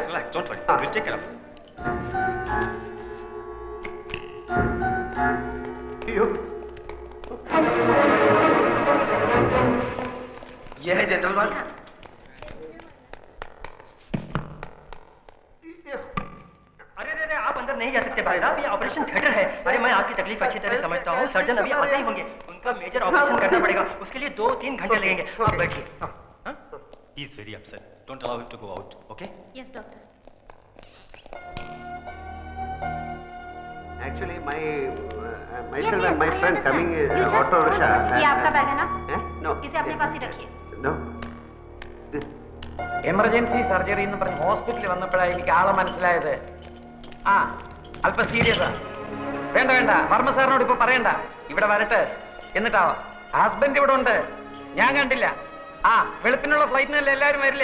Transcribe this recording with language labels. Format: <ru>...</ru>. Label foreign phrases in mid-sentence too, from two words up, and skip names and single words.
<hi>ये है जनरल वार्ड। अरे आप अंदर नहीं जा सकते भाई साहब, ये ऑपरेशन थिएटर है। अरे मैं आपकी तकलीफ अच्छी तरह समझता हूँ, सर्जन अभी आते ही होंगे, उनका मेजर ऑपरेशन करना पड़ेगा, उसके लिए 2-3 घंटे लगेंगे। आप बैठिए।</hi> <en>He is very upset. Don't allow him to go out, okay? Yes, doctor. Actually, myself Yes, and my I friend understand. coming You just auto rickshaw.</en> <hi>ये आपका बैग है ना?</hi> <en>No.</en> <hi>इसे अपने पास ही रखिए।</hi> <en>No. emergency surgery</en> <ml>എന്ന് പറഞ്ഞ് ഹോസ്പിറ്റലിൽ വന്നപ്പോഴാണ് എനിക്ക് ആളെ മനസ്സിലായത്. ആ അല്പം സീരിയസാ. വേണ്ട വേണ്ട, വർമ്മ സാറിനോട് ഇപ്പൊ പറയണ്ട, ഇവിടെ വരട്ടെ എന്നിട്ടാവാം. ഹസ്ബൻഡ് ഇവിടെ ഉണ്ട്, ഞാൻ കണ്ടില്ല. ആ വെളുപ്പിനുള്ള ഫ്ലൈറ്റിനല്ലേ എല്ലാവരും വരില്ലേ?</ml>